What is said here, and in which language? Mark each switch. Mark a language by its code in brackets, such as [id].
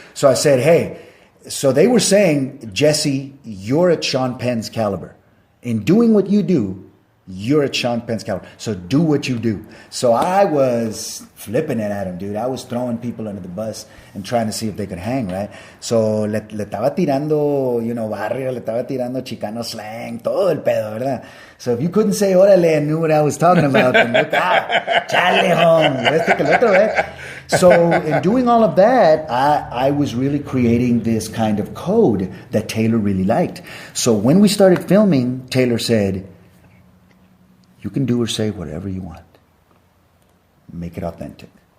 [en] So I said, hey, so they were saying, Jesse, you're at Sean Penn's caliber. In doing what you do, you're at Sean Penn's caliber. So do what you do. So I was flipping it at him, dude. I was throwing people under the bus and trying to see if they could hang, right? [es] So le estaba tirando, barrio, le estaba tirando [en] Chicano slang, [es] todo el pedo, ¿verdad? [en] So if you couldn't say órale and knew what I was talking about, then look out, chale home, [es] este que el otro, [en] right? So in doing all of that, I was really creating this kind of code that Taylor really liked. So when we started filming, Taylor said, you can do or say whatever you want. Make it authentic.